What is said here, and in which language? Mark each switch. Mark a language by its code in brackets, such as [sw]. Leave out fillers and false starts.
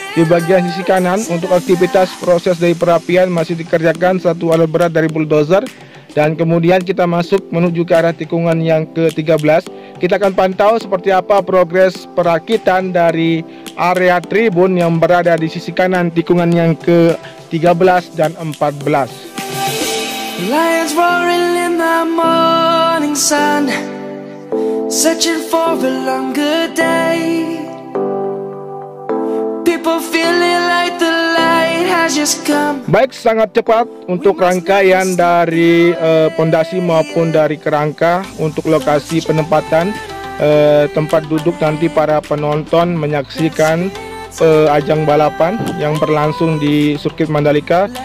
[id] Di bagian sisi kanan untuk aktivitas proses dari perapian masih dikerjakan satu alat berat dari bulldozer. Dan kemudian kita masuk menuju ke arah tikungan yang ke-13. Kita akan pantau seperti apa progres perakitan dari area tribun yang berada di sisi kanan tikungan yang ke-13 dan 14. [en] Lions roaring in the morning sun, searching for a longer day. People feeling like the light has just come. [id] Baik, sangat cepat untuk rangkaian dari pondasi maupun dari kerangka untuk lokasi penempatan tempat duduk nanti para penonton menyaksikan ajang balapan yang berlangsung di sirkuit Mandalika.